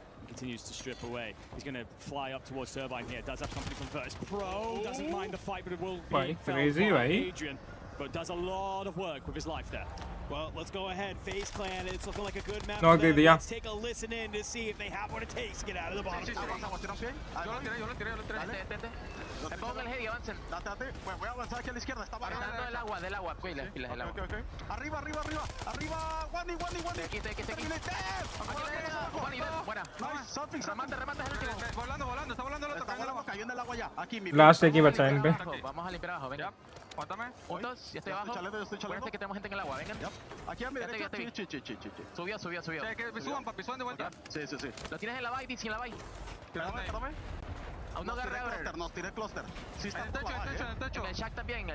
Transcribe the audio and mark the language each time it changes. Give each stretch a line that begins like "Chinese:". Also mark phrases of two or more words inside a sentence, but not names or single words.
English: Continues to strip away. He's going to fly up towards Turbine here. Does have company from Virtus Pro. Doesn't mind the fight, but it will be crazy, by Adrian. But does a lot of work with his life there. Well, let's go ahead. FaZe Clan, it's looking like a good map. No, Let's take a listen in to see if they have what it takes to get out of the bottom.
Spanish: Me pongo el heavy, avancen. Voy a avanzar aquí a la izquierda. Está Avanzando del agua, pilas del agua. Arriba. Wani. Estoy aquí. Wani, buena. Remate el último. Volando, está volando el otro. Está volando, cayó en el agua ya. Aquí, mi Last aquí बचा इन पे. Vamos a limpiar abajo, venga. Aguántame. Juntos, ya estoy abajo. Estoy chaleando. Acuérdense que tenemos gente en el agua, vengan. Aquí a mi derecha. Subió. Que suban, papi, suban de vuelta. Sí. Lo tienes en la bike, sin la bike. Espérame. Aún no agarré. Nos tiré cluster. Sí, está en el techo. En el shack también.